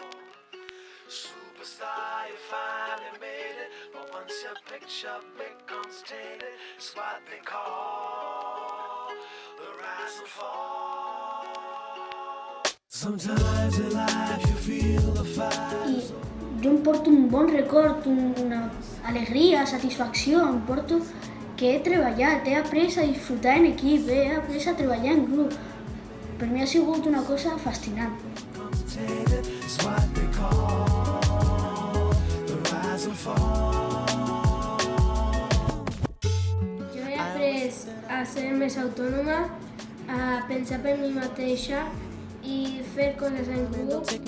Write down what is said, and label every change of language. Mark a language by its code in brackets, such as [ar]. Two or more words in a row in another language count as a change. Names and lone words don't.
[en] Superstar, you finally made it, but once your picture becomes tainted, it's what they call the rise and fall. Sometimes in life you feel the fight. [ca] Jo em porto un bon record, una alegria, satisfacció, em porto que he treballat, he après a disfrutar en equip, he après a treballar en grup. Per mi ha sigut una cosa fascinant. Jo he après a ser més autònoma, a pensar per mi mateixa i fer coses en grup.